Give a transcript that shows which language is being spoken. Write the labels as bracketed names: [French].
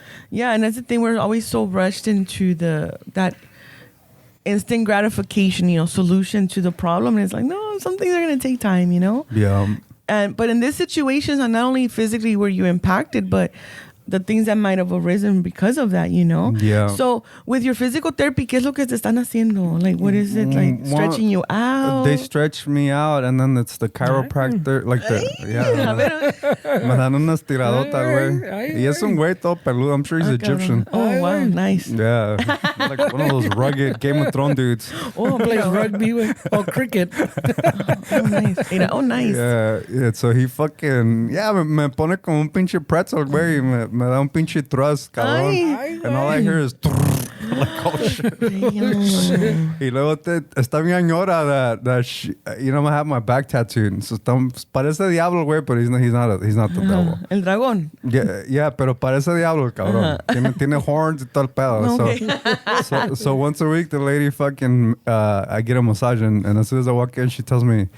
[English] Yeah, and that's the thing. We're always so rushed into that instant gratification, you know, solution to the problem. And it's like, no, some things are going to take time, you know? Yeah. But in this situation, not only physically were you impacted, but the things that might have arisen because of that, you know? Yeah. So with your physical therapy, [Spanish] ¿qué es lo que te están haciendo? [English] Like, what is it? Like, stretching you out? They stretch me out, and then it's the chiropractor. [Spanish] Like me dan unas tiradotas, güey. Y es un güey todo peludo. [English] I'm sure he's Egyptian. Oh, wow. Nice. Yeah. Like one of those rugged Game of Thrones dudes. Oh, plays rugby, güey. Oh, cricket. Oh, nice. Yeah. So he fucking... Yeah, [Spanish] me pone como un pinche pretzel, güey. Me da un pinche thrust, cabrón. [English] And all I hear is... like, oh, shit. [Spanish] Y luego está mi señora [English] that she, you know, I have my back tattooed. So [Spanish] parece diablo, güey, [English] but he's not the devil. [Spanish] El dragón. Yeah, pero parece diablo, cabrón. Tiene horns y todo el pedo. [English] Okay. So once a week, the lady fucking, I get a massage, and as soon as I walk in, she tells me,